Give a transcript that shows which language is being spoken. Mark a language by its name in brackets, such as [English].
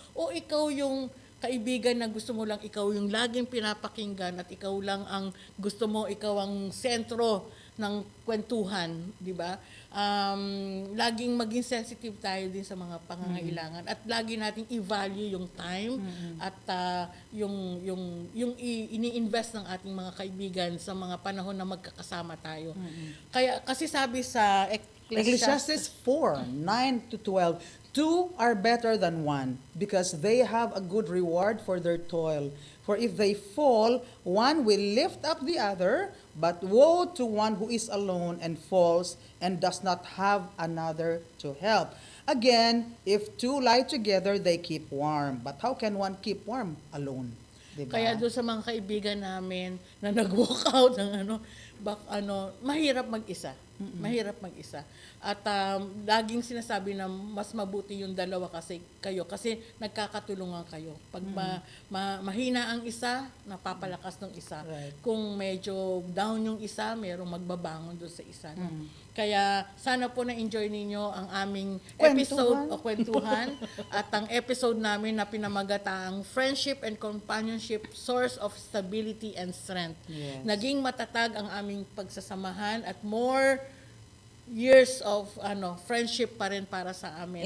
[Filipino] O ikaw yung kaibigan na gusto mo lang ikaw yung laging pinapakinggan at ikaw lang ang gusto mo, ikaw ang sentro ng kwentuhan, di ba? Laging maging sensitive tayo din sa mga pangangailangan at lagi nating i-value yung time at yung ini-invest ng ating mga kaibigan sa mga panahon na magkakasama tayo. Kaya kasi sabi sa [English] Ecclesiastes 4:9-12, 2 are better than 1 because they have a good reward for their toil. For if they fall, one will lift up the other, but woe to one who is alone and falls and does not have another to help. Again, if two lie together, they keep warm. But how can one keep warm alone? [Filipino] Diba? Kaya doon sa mga kaibigan namin na nag-walk out ng mahirap mag-isa. Mahirap mag-isa. At laging sinasabi na mas mabuti yung dalawa kasi nagkakatulungan kayo. Pag mahina ang isa, napapalakas ng isa. [English] Right. [Filipino] Kung medyo down yung isa, merong magbabangon doon sa isa. No? Kaya sana po na-enjoy ninyo ang aming episode o kwentuhan at ang episode namin na pinamagataang Friendship and Companionship, Source of Stability and Strength. [English] Yes. [Filipino] Naging matatag ang aming pagsasamahan at [English] more years of friendship [Filipino] pa rin para sa amin.